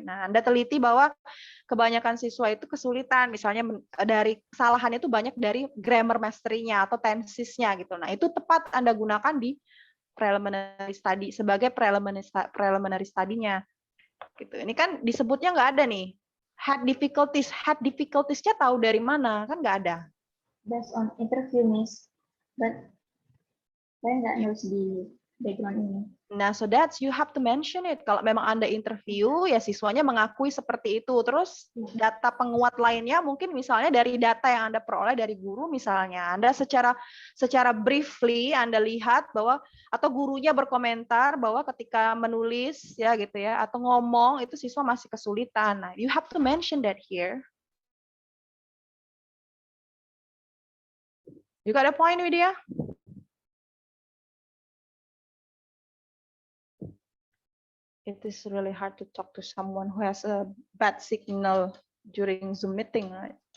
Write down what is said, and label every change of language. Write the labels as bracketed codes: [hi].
[id] Nah, Anda teliti bahwa kebanyakan siswa itu kesulitan, misalnya dari kesalahan itu banyak dari [en] grammar mastery- [id] nya atau tenses-nya gitu. Nah, itu tepat Anda gunakan di preliminary study sebagai preliminary study-nya. Gitu. Ini kan disebutnya nggak ada nih. [en] Had difficulties- [id] nya tahu dari mana? Kan nggak ada. [en] Based on interview, Miss. [id] But saya nggak nulis di background ini. [en] Nah, so that's you have to mention it. [id] Kalau memang Anda interview, ya siswanya mengakui seperti itu. Terus data penguat lainnya mungkin misalnya dari data yang Anda peroleh dari guru misalnya. Anda secara briefly Anda lihat bahwa atau gurunya berkomentar bahwa ketika menulis ya gitu ya atau ngomong itu siswa masih kesulitan. [en] Nah, you have to mention that here. You got a point, Widya? It is really hard to talk to someone who has a bad signal during Zoom meeting, right?